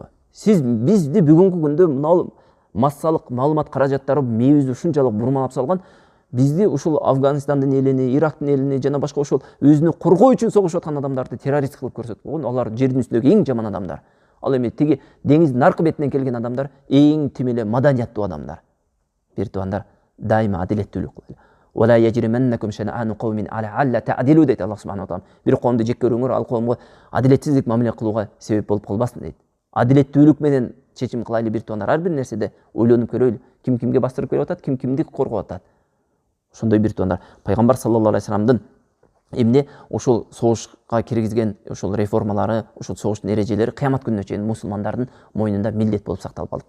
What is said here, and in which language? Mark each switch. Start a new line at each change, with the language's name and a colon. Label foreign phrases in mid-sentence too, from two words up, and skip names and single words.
Kyrgyz: Сиз бизди бүгүнкү күндө мына массалык маалымат каражаттары мээбизди ушунчалык бурмалап салган, бизди ушул Афганистандын элини, Ирактын элини жана башка ошол өзүнү коргоо үчүн согушуп аткан адамдарды террорист кылып көрсөтүп койгон. Алар жердин үстүндөгү эң жаман адамдар. Ал эми тиги деңиздин аркы бетинен келген адамдар эң тим эле маданияттуу адамдар. Бир туугандар, дайыма адилеттүүлүк кылайлы.
Arabic: ولا يجرمنكم شنآن قوم على ألا تعدلوا дейт الله سبحانه وتعالى.
Kyrgyz: Бир коомду жек көрүңөр, ал коомго адилетсиздик мамиле кылууга себеп болуп калбасын дейт. Адилеттүүлүк менен чечим кылайлы бир туугандар. Ар бир нерседе ойлонуп көрөйлү. Ким кимге бастырып келип атат, ким кимди коргоп атат. Ошондой бир туугандар. Пайгамбар
Arabic: صلى الله عليه وسلم
Kyrgyz: эмне ошол согушка киргизген ошол реформалары, ошол согуштун эрежелери кыямат күнүнө чейин мусулмандардын мойнунда милдет болуп сакталып калды.